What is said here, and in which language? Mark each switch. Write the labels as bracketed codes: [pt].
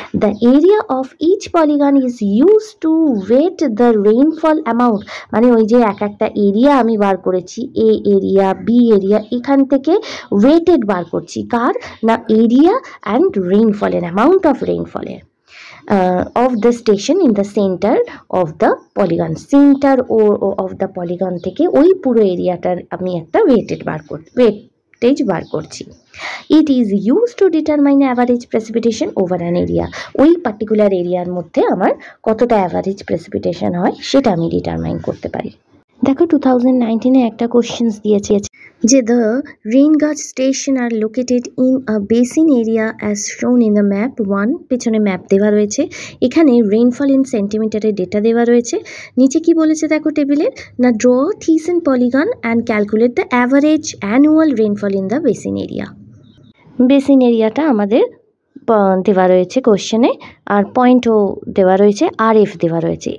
[en] The area of each polygon is used to weight the rainfall amount। [bn] মানে ওই যে একটা এরিয়া আমি বার করেছি, এ এরিয়া বি এরিয়া, এখান থেকে ওয়েটেড বার করছি কার না, area and রেইনফলের amount of রেইনফলের। [en] of the station in the center of the polygon. [bn] Center of the polygon থেকে ওই পুরো এরিয়াটার আমি একটা ওয়েটেজ বার করছি। [en] It is used to determine average precipitation over an area. [bn] ওই পার্টিকুলার এরিয়ার মধ্যে আমার কতটা অ্যাভারেজ প্রেসিপিটেশন হয় সেটা আমি ডিটারমাইন করতে পারি। দেখো 2019-এ একটা কোশ্চেন্স দিয়েছে যে [en] the rain gauge station are located in a basin area as shown in the map 1. [bn] পেছনে ম্যাপ দেওয়া রয়েছে, এখানে রেইনফল ইন সেন্টিমিটারের ডেটা দেওয়া রয়েছে। নিচে কি বলেছে দেখো টেবিলের, না [en] Draw Thiessen polygon and calculate the average annual rainfall in the basin area. [bn] Basin এরিয়াটা আমাদের দেওয়া রয়েছে কোশ্চেনে, আর পয়েন্টও দেওয়া রয়েছে, RF দেওয়া রয়েছে।